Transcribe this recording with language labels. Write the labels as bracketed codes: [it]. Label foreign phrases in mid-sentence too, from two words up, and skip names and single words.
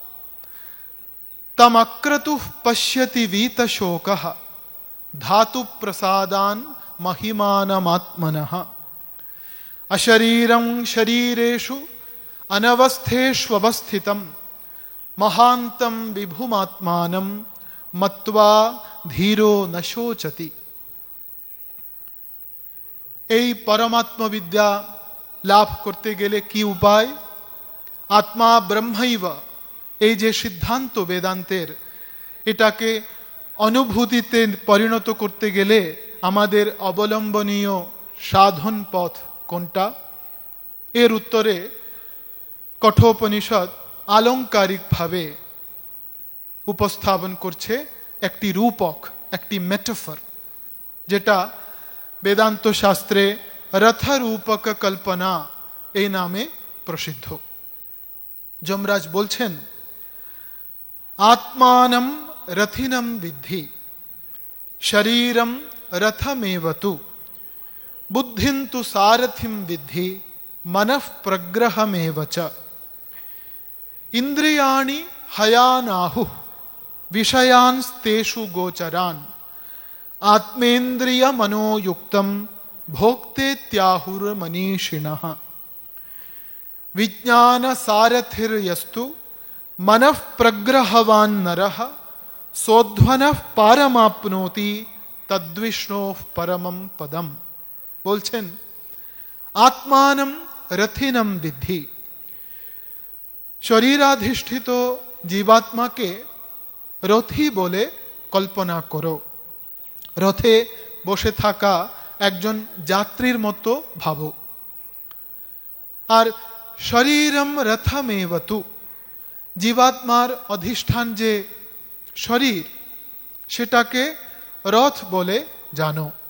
[sa] तमक्रतुः पश्यति वीतशोकः धातुप्रसादान् महिमानमात्मनः, अशरीरं शरीरेषु अनवस्थेष्वस्थितं महान्तं विभुमात्मानं मत्वा धीरो न शोचति। [bn] এই পরমাত্মবিদ্যা লাভ করতে গেলে কি উপায়? [sa] আত্মা ব্রহ্মৈব, [bn] এই যে সিদ্ধান্ত বেদান্তের, এটাকে অনুভূতিতে পরিণত করতে গেলে আমাদের অবলম্বনীয় সাধন পথ কোনটা? এর উত্তরে কঠোপনিষদ আলংকারিকভাবে উপস্থাপন করছে একটি রূপক, একটি মেটাফর, যেটা বেদান্ত শাস্ত্রে রথরূপক কল্পনা এই নামে প্রসিদ্ধ। যমরাজ বলছেন, [sa] আত্মানম রথিনম বিদ্ধি, শরীরম রথমেবতু, বুদ্ধিন্তু সারথিম বিদ্ধি, মনঃ প্রগ্রহমেব চ, ইন্দ্রিয়াণি হয়ানাহু, বিষয়ান্স্তেষু গোচরান, आत्मेन्द्रिय मनोयुक्तम भोक्तेत्याहुर मनीषिणः, विज्ञान सारथिर्यस्तु मनः प्रग्रहवान् नरः, सोध्वनः पारमाप्नोति तद्विष्णोः परमं पदम। [bn] बोलছেন, [sa] आत्मानं रथिनं विद्धि, [bn] শরীরাধিষ্ঠিত জীবাত্মাকে রথী বলে কল্পনা করো। রথে বসে থাকা একজন যাত্রীর মতো ভাবো। আর [sa] শরীরম রথমেবতু, [bn] জীবাত্মার অধিষ্ঠান যে শরীর, সেটাকে রথ বলে জানো।